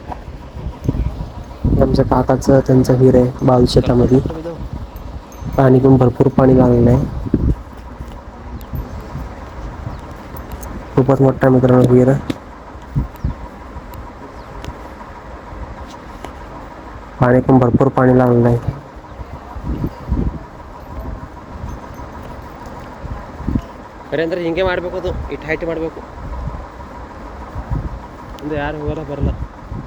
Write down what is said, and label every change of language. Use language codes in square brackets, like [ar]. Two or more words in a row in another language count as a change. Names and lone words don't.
[mr] आमच्या काकाचं त्यांचं विहीर आहे बाजू शेतामध्ये. पाणी पण भरपूर पाणी लागलेलं आहे, खूपच मोठा मित्रांनो विहीर. पाणी पण भरपूर पाणी लागलेलं आहे. [kn] ಅಂದ್ರೆ ಹಿಂಗೆ ಮಾಡಬೇಕು, ಅದು ಇಟ್ಟು ಹೈಟ್ ಮಾಡಬೇಕು. ಒಂದು ಯಾರು ಹೋಗಲ್ಲ ಬರಲ್ಲ.